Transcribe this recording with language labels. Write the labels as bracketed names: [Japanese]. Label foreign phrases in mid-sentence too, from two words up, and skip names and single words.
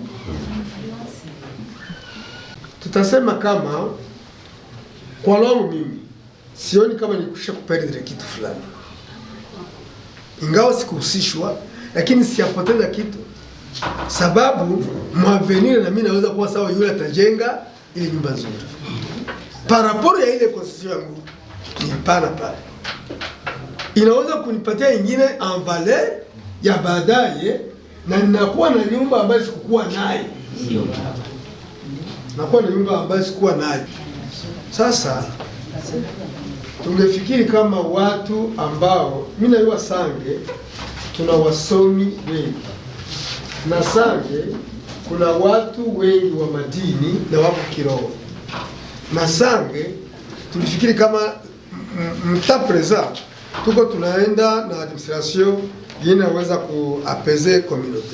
[Swahili] Tutasema kama kwa longo mimi sioni kama nikusha kuperdre kitu fulani, ingawa sikuhusishwa, lakini siyapoteza kitu, sababu mwavenir na mimi naweza kuwa sawa yule atajenga ile nyumba nzuri [French] par rapport [Swahili] ya ile concession yangu ni pana pale, inaweza kunipatia ingine [French] en valeur [Swahili] ya baadaye, na ninakuwa na nyumba ambayo sikukuwa nayo. Nakuwa na nyumba ambayo sikuwa nayo. Sasa tungefikiri kama watu ambao mimi na Sange tuna wasomi wengi, na Sange kuna watu wengi wa madini na wako kiroho, na Sange tulifikiri kama mta present tuko tunaenda na administration inaweza kuapaiser communauté.